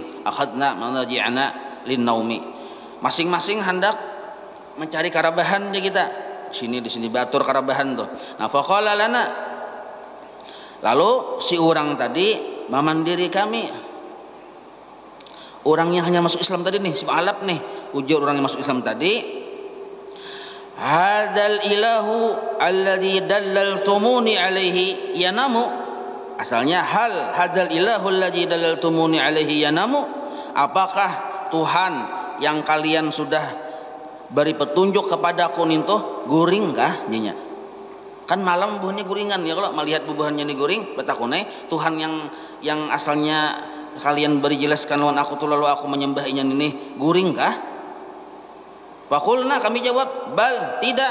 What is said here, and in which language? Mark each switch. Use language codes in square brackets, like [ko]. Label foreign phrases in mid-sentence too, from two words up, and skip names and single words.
[ar] أخذنا مضاجعنا للنوم. [bjn] Masing-masing hendak mencari karabahan di kita. Sini di sini batur karabahan tuh. [ar] Nah, فقال لنا. [bjn] Lalu si orang tadi memandiri kami. Orang yang hanya masuk Islam tadi nih, si Mu'allab nih. Ujar orang yang masuk Islam tadi, [ar] هذا الإله الذي دللتموني عليه ينام. Asalnya هل هذا الإله الذي دللتموني عليه ينام. [bjn] Apakah Tuhan yang kalian sudah beri petunjuk kepadaku ninto guring kah nyinya? Kan malam buahnya guringan ya, kalau melihat bubuhannya ini guring betakune Tuhan yang asalnya kalian beri jelaskan lawan aku tuh lalu aku menyembahnya ini guring kah? Faqulna, kami jawab, bal, tidak.